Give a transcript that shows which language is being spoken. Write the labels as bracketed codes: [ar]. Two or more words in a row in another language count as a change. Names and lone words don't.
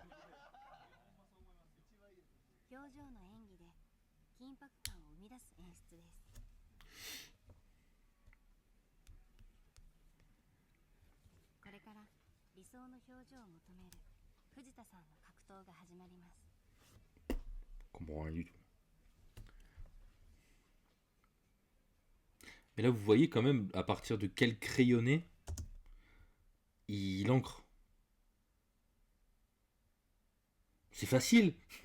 [ja] 表情の演技で緊迫感を生み出す演出です。これから理想の表情を求める藤田さんの格闘が始まります。 [fr] Comprends rien du tout. Mais là, vous voyez quand même à partir de quel crayonné il encre. C'est facile.